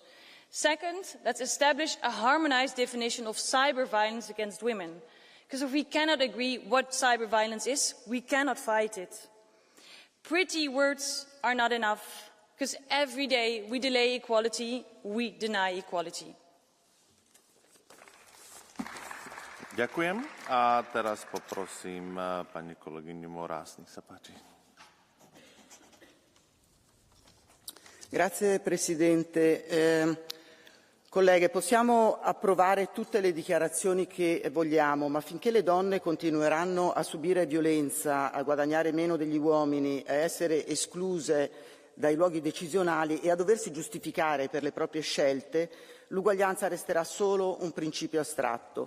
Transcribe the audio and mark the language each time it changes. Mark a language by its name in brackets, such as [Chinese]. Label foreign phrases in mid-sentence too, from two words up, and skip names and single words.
[English] Second, let's establish a harmonized definition of cyber violence against women. Because if we cannot agree what cyber violence is, we cannot fight it. Pretty words are not enough, because every day we delay equality, we deny equality. [Slovak] Ďakujem. A teraz poprosím pani kolegyňu Moraz, nech sa páči. [Italian] Grazie Presidente. Colleghe, possiamo approvare tutte le dichiarazioni che vogliamo, ma finché le donne continueranno a subire violenza, a guadagnare meno degli uomini, a essere escluse dai luoghi decisionali e a doversi giustificare per le proprie scelte, l'uguaglianza resterà solo un principio astratto.